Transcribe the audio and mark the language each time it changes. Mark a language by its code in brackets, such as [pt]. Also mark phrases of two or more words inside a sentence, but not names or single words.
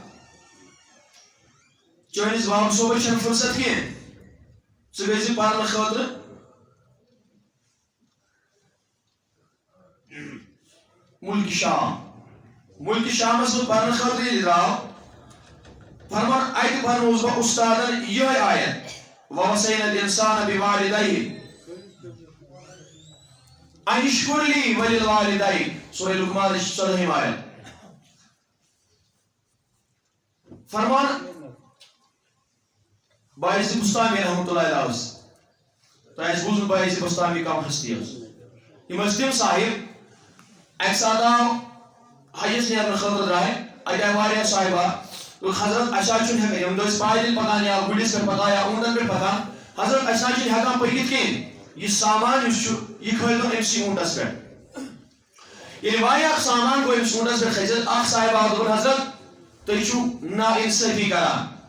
[ks] چٲنِس باب صوبس چھنہٕ فُرصت کینٛہہ ژٕ گٔژھِ پرنہٕ خٲطرٕ مُلکہِ شامس منٛز پرنہٕ خٲطرٕ ییٚلہِ درٛاو فرمان اتہِ پرنووُس بہٕ اُستادن یِہے آیت [ar] وَوَصَّيْنَا الْإِنسَانَ بِوَالِدَيْهِ أَنِ اشْكُرْ لِي وَلِوَالِدَيْكَ [ks] سورہ لقمان 14 آیت فرمان باعث بستامی [ar] رحمۃ اللہ علیہ [ks] تۄہہِ آسہِ بوٗزمُت باعث بستامی کم ہستی ٲس یِم ٲسۍ تِم صاحب اکہِ ساتہٕ آو حجس نیرنہٕ خٲطرٕ درٛاے اَتہِ آیہِ واریاہ صاحبہ حضرت اَسہِ حظ چھُنہٕ ہٮ۪کان یِم ٲسۍ پایدٔلۍ پکان یا گُرِس پٮ۪ٹھ پکان یا اوٗنٛٹن پٮ۪ٹھ پکان حضرت اَسہِ نہ چھِنہٕ ہٮ۪کان پٔکِتھ کِہیٖنۍ یہِ سامان یُس چھُ یہِ کھٲلۍتون أمسٕے اوٗنٛٹس پٮ۪ٹھ ییٚلہِ واریاہ سامان گوٚو أمِس اوٗنٛٹس پٮ۪ٹھ کھٔسِتھ اکھ صاحب آو دوٚپُن حضرت تُہۍ چھِو نا اِنصٲفی کران